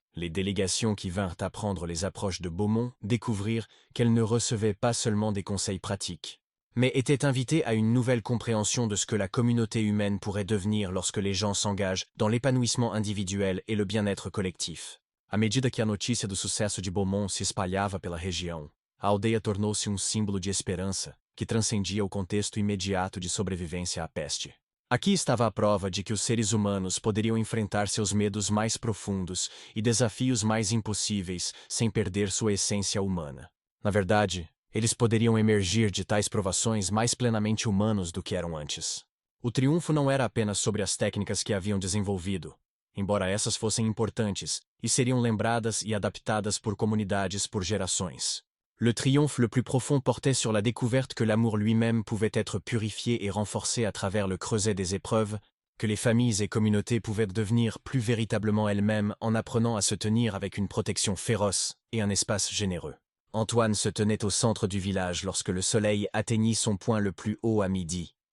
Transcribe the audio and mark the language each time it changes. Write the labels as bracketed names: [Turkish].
[French] Les délégations qui vinrent apprendre les approches de Beaumont découvrirent qu'elles ne recevaient pas seulement des conseils pratiques, mais étaient invitées à une nouvelle compréhension de ce que la communauté humaine pourrait devenir lorsque les gens s'engagent dans l'épanouissement individuel et le bien-être collectif. [Portuguese] À medida que a notícia do sucesso de Beaumont se espalhava pela região, a aldeia tornou-se símbolo de esperança, que transcendia o contexto imediato de sobrevivência à peste. Aqui estava a prova de que os seres humanos poderiam enfrentar seus medos mais profundos e desafios mais impossíveis sem perder sua essência humana. Na verdade, eles poderiam emergir de tais provações mais plenamente humanos do que eram antes. O triunfo não era apenas sobre as técnicas que haviam desenvolvido, embora essas fossem importantes e seriam lembradas e adaptadas por comunidades por gerações. [French] Le triomphe le plus profond portait sur la découverte que l'amour lui-même pouvait être purifié et renforcé à travers le creuset des épreuves, que les familles et communautés pouvaient devenir plus véritablement elles-mêmes en apprenant à se tenir avec une protection féroce et un espace généreux. Antoine se tenait au centre du village lorsque le soleil atteignit son point le plus haut à midi.